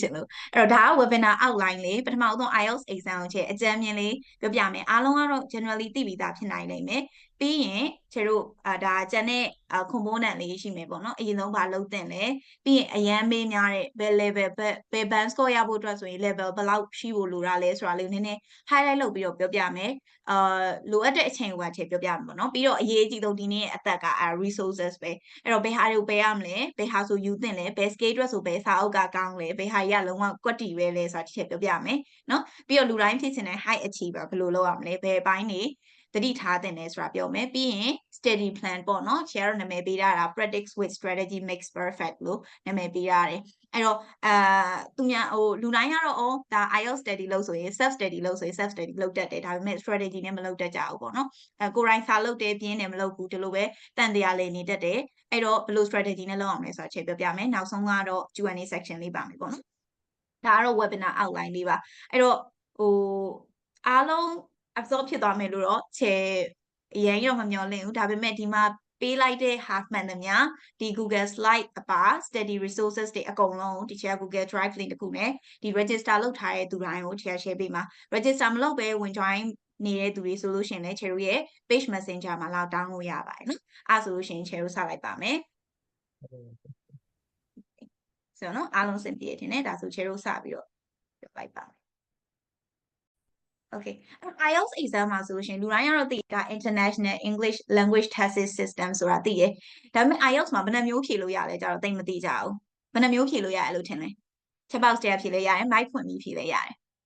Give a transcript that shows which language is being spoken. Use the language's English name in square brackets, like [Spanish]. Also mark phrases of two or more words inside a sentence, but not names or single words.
[Burmese] င်လို့အဲ့တော့ဒါက [English] webinar outline [Burmese] လေးပထမဆုံး [English] IELTS exam [Burmese] ကိုချက်အကြမ်းမြင်လေးပြောပြမယ်အားလုံးကတော့ generally သိပြီးသားဖြစ်နိုင်လိမ့်မယ်ပြီးရင်ကျတို့ဒါကျန်တဲ့ component လေးရှိမယ်ပေါ့နော်အရင်ဆုံးဘာလုပ်သင့်လဲပြီးရင်အရန်မေးများတဲ့ဘယ် level ဘယ် [English] band score [Burmese] ရဖို့အတွက်ဆိုရင် level ဘယ်လောက်ရှိဖို့လိုတာလဲဆိုတာလေးနည်းနည်း highlight လုပ်ပြီးတော့ပြောပြမယ်လိုအပ်တဲ့အချိန်ကိုချက်ပြောပြမယ်ပေါ့နော်ပြီးတော့အရေးအကြီးဆုံးဒီနေ့အသက်က resources ပဲအဲ့တော့ဘယ်ဟာတွေကိုပေးရမလဲဘယ်ဟာဆိုယူသင့်လဲဘယ် scale အတွက်ဆိုဘယ်စာအုပ်ကကောင်းလဲဘယ်ဟာကြီးကလုံးဝကွက်တီပဲလဲဆိုတာတစ်ချက်ပြောပြမယ်နော်ပြီးတော့လူတိုင်းဖြစ်ချင်တဲ့ [English] high achiever [Burmese] ဘယ်လိုလုပ်ရမလဲဘယ်ပိုင်းနေတတိထားတင်လဲဆိုတာပြောမယ်ပြီးရင် [English] study plan [Burmese] ပေါ့နော် share နာမည်ပေးထားတာ [English] practice with strategy makes perfect [Burmese] လို့နာ မည်ပေးထားတယ်အဲ့တော့သူများလူတိုင်းကတော့ဒါ [English] IELTS study [Burmese] လုပ်ဆိုရင် [English] self study [Burmese] လုပ်ဆိုရင် [English] self study [Burmese] လုပ်တတ်တယ်ဒါပေမဲ့ strategy နဲ့မလုပ်တတ်ကြဘူးပေါ့နော်ကိုယ်တိုင်စာလုပ်တယ်ပြ င်းတယ်မလုပ်ဘူးဒီလိုပဲတန်တရားလေးနေတတ်တယ်အဲ့တော့ဘယ်လို strategy နဲ့လုပ်အောင်လဲဆိုတာချက်ပြောပြမယ်နောက်ဆုံးကတော့ [English] Q&A section [Burmese] လေးပါ မယ်ပေါ့နော်ဒါကတော့ [English] webinar outline [Burmese] လေးပါအဲ့တော့အားလုံး absorb ဖြစ်သွားမယ်လို့တော့ချေအရင်ရောမမျှော်လင့်ဘူးဒါပေမဲ့ဒီမှာပေးလိုက်တဲ့ half မှန်သမျှဒီ Google slide အပါ [English] study resources [Burmese] တွေအကုန်လုံးဒီချေ Google Drive link တခုနဲ့ဒီ register လုပ်ထားတဲ့သူတိုင်းကိုချေ share ပေးမှာ register မလုပ်ဘဲဝင် join နေတဲ့သူတွေဆိုလို့ရှိရင်လည်းချေတို့ရဲ့ [English] page messenger [Burmese] မှာလောက် down လို့ရပါတယ်နော်အဲ့ဆိုလို့ရှိရင်ချေတို့စလိုက်ပါမယ် ဆိုတော့နော်အားလုံးစင်ပြေတယ်နဲ့ဒါဆိုချေတို့စပြီးတော့ပြောလိုက်ပါမယ်Okay [English] IELTS exam [Burmese] မှာဆိုလို့ရှိရင်လူတိုင်းကတော့သိတာ International English Language Test System ဆိုတာသိတယ်ဒါပေမဲ့ IELTS မှာဘယ်နှမျိုးဖြေလို့ရလဲကြတော့သိမသိကြဘူးဘယ်နှမျိုးဖြေလို့ရလဲလို့ထင်လဲ [English] Chat box [Burmese] ထဲဖြေလို့ရတယ် mic ဖွင့်ပြီးဖြေလို့ရတယ်